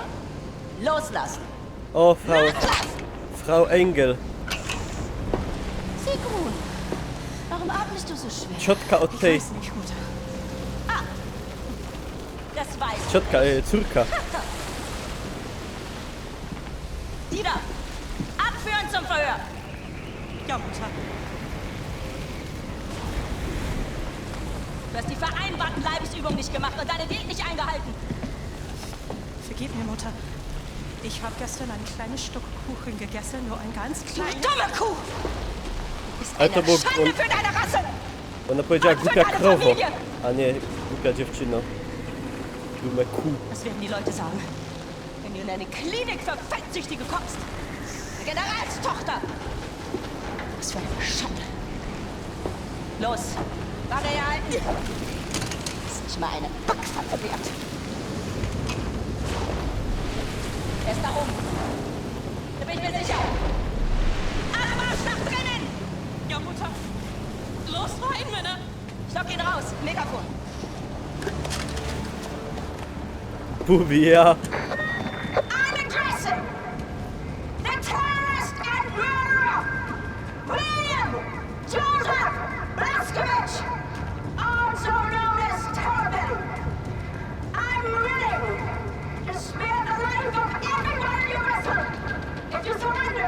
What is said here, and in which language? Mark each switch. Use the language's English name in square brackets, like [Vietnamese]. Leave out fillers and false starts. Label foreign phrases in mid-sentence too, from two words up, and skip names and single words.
[German] Loslassen! O, Frau Engel. Sigrun, warum atmest du so schwer? [Polish] Ciotka od tej... [German] Nicht, Mutter. Ah! Das weiß ich. [Polish] Ciotka, córka. [German] Die da! Abführen zum Verhör! Ja, Mutter. Du hast die vereinbarten Leibesübungen nicht gemacht und deine Diät nicht eingehalten. Vergib mir, Mutter. Ich habe gestern ein kleines Stück Kuchen gegessen, nur ein ganz kleines... Dumme Kuh! [Polish] Ale to było... [German] Schande für deine Rasse! [Polish] Ona powiedziała głupia krowo, a nie głupia dziewczyno. [German] Dumme Kuh. Was werden die Leute sagen, wenn du in eine Klinik für Fettsüchtige kommst? Eine Generalstochter! Was für eine Schande! Los, Waffe herhalten! Das ist nicht mal eine Backpfanne wert. Er ist da oben. Da bin ich mir sicher. Alle Marsch nach drinnen! Ja, Mutter. Los rein, Männer! Stock ihn raus, Megafon. Bubi, ja. [English] I'm addressing the terrorist and murderer, William Joseph Blazkowicz, also known as Terrorman. I'm willing to spare the life of everyone you wrestle if you surrender.